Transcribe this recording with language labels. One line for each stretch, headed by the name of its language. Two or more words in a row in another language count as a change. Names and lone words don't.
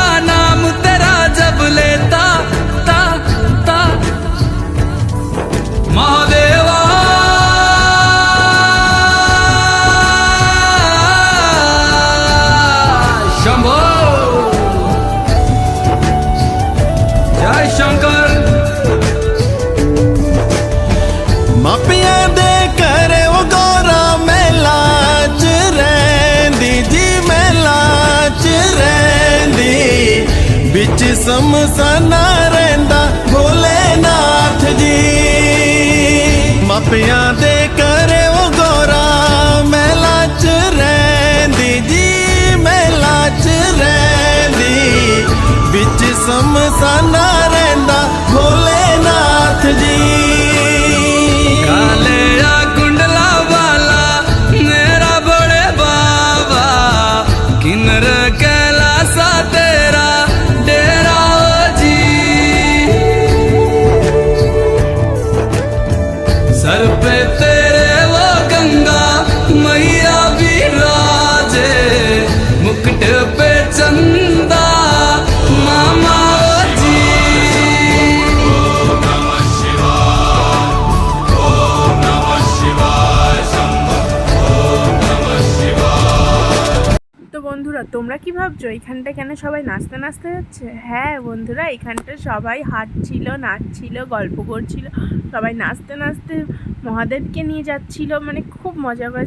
Hindi: नाम तेरा जब लेता ता ता महादेवा शंभो जय शंकर।
Kangri: मापिया दे करे वो गौरा मेला च रैंदी जी, मेला च रैंदी। बिच समसाना रैंदा भोलेनाथ जी। मापिया दे करे वो गौरा मेला च रैंदी जी, मेला च रैंदी। बिच समसाना रैंदा भोलेनाथ जी। काले या कुंडला वाला मेरा बड़े बाबा, किन्नर कैलासा तेरा डेरा हो जी।
Hindi: सर पे तेरे वो गंगा मैया विराजे, मुकुट पे चंदा मामा हो जी।
Bangla: তো বন্ধুরা, তোমরা কি ভাবছো এখানটা কেন সবাই নাচতে নাচতে যাচ্ছে? হ্যাঁ বন্ধুরা, এখানটা সবাই হাঁটছিল, নাচছিল, গল্প করছিল, সবাই নাচতে নাচতে মহাদেবকে নিয়ে যাচ্ছিল, মানে খুব মজা করেছে।